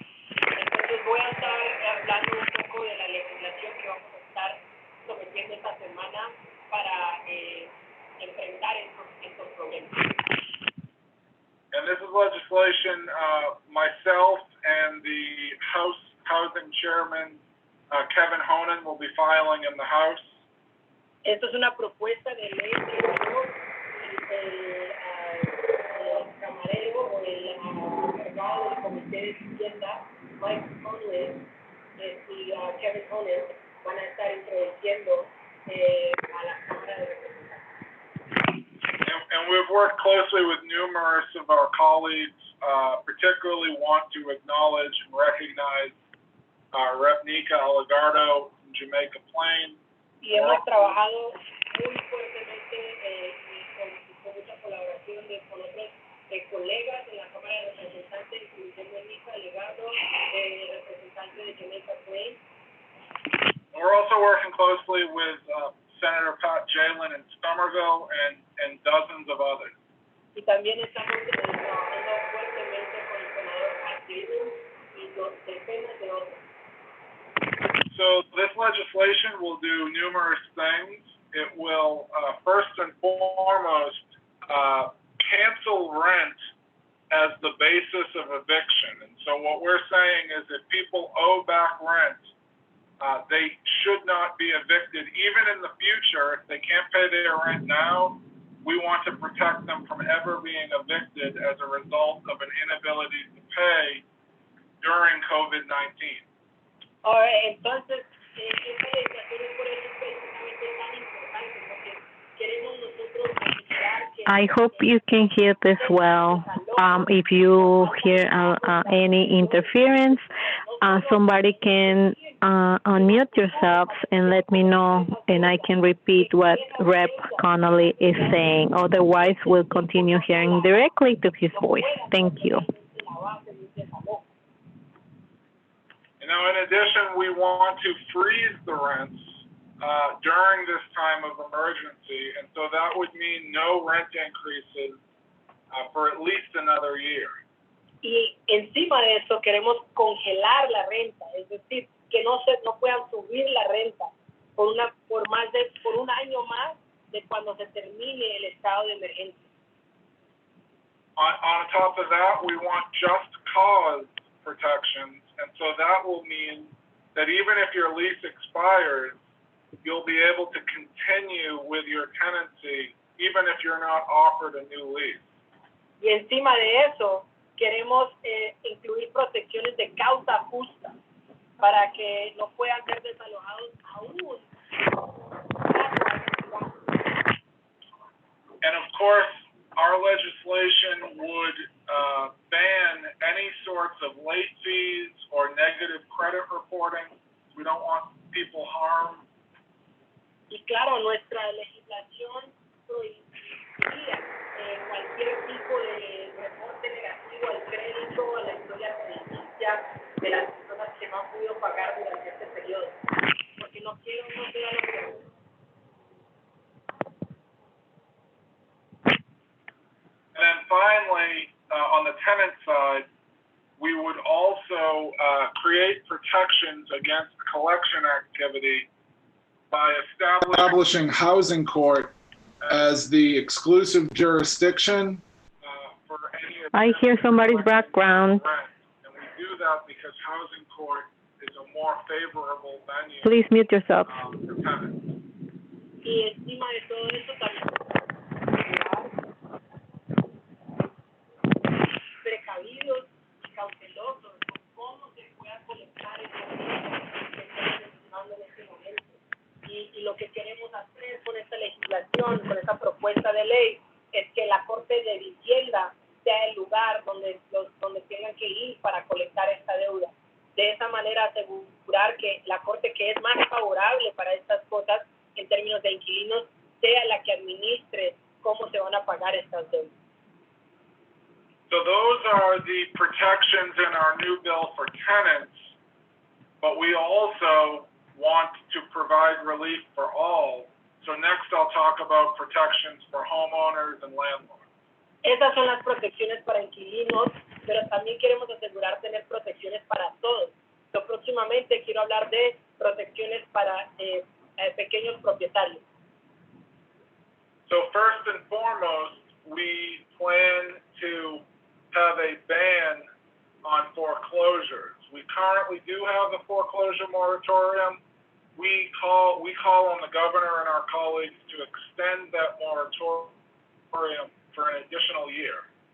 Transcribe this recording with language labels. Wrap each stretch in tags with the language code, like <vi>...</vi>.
<es>Entonces voy a estar hablando un poco de la legislación que vamos a estar sometiendo esta semana para enfrentar estos problemas.</es> <en>And this is legislation myself and the House Housing Chairman, Kevin Honan, will be filing in the House.</en> <es>Esto es una propuesta de ley que yo y el camarero o el encargado del Comité de Vivienda, Mike Conley, y Kevin Honan van a estar introduciendo a la Cámara de Representantes.</es> <en>And we've worked closely with numerous of our colleagues, particularly want to acknowledge and recognize Rep. Nika Aligardo from Jamaica Plain.</en> <es>Y hemos trabajado muy fuertemente y con mucha colaboración con otros colegas en la Cámara de Representantes, incluyendo a Nika Aligardo, representante de Jamaica Plain.</es> <en>We're also working closely with Senator Pat Jalen in Somerville and dozens of others.</en> <es>Y también estamos trabajando fuertemente con el senador Pat Jalen y decenas de otros.</es> <en>So this legislation will do numerous things. It will, first and foremost, cancel rent as the basis of eviction. And so what we're saying is if people owe back rent, they should not be evicted. Even in the future, if they can't pay their rent now, we want to protect them from ever being evicted as a result of an inability to pay during COVID-19.</en> <es>Entonces, esta legislación es por eso precisamente tan importante, porque queremos nosotros evitar que...</es> <en>I hope you can hear this well. If you hear any interference, somebody can unmute yourselves and let me know, and I can repeat what Rep. Connolly is saying. Otherwise, we'll continue hearing directly to his voice. Thank you. Now, in addition, we want to freeze the rents during this time of emergency, and so that would mean no rent increases for at least another year.</en> <es>Y encima de eso queremos congelar la renta, es decir, que no puedan subir la renta por un año más de cuando se termine el estado de emergencia.</es> <en>On top of that, we want just cause protections. And so that will mean that even if your lease expires, you'll be able to continue with your tenancy, even if you're not offered a new lease.</en> <es>Y encima de eso, queremos incluir protecciones de causa justa para que no puedan ser desalojados aún.</es> <en>And of course, our legislation would ban any sorts of late fees or negative credit reporting. We don't want people harmed.</en> <es>Y claro, nuestra legislación prohibiría cualquier tipo de reporte negativo al crédito, a la historia crediticia de las personas que no han podido pagar durante este periodo. Porque no quiero lo que...</es> <en>And then finally, on the tenant side, we would also create protections against collection activity by establishing housing court as the exclusive jurisdiction for any of I hear somebody's background. And we do that because housing court is a more favorable venue. Please mute yourself. For tenants.</en> <es>Y encima de todo eso también precavidos y cautelosos con cómo se pueda colectar el dinero que estamos mencionando en este momento. Y lo que queremos hacer con esta legislación, con esta propuesta de ley, es que la Corte de Vivienda sea el lugar donde tengan que ir para colectar esta deuda. De esa manera asegurar que la Corte que es más favorable para estas cosas en términos de inquilinos sea la que administre cómo se van a pagar estas deudas.</es> <en>So those are the protections in our new bill for tenants, but we also want to provide relief for all So next I'll talk about protections for homeowners and landlords.</en> <es>Esas son las protecciones para inquilinos, pero también queremos asegurar tener protecciones para todos. Yo próximamente quiero hablar de protecciones para pequeños propietarios.</es> <en>So first and foremost, we plan to have a ban on foreclosures. We currently do have a foreclosure moratorium. We call on the governor and our colleagues to extend that moratorium for an additional year.</en>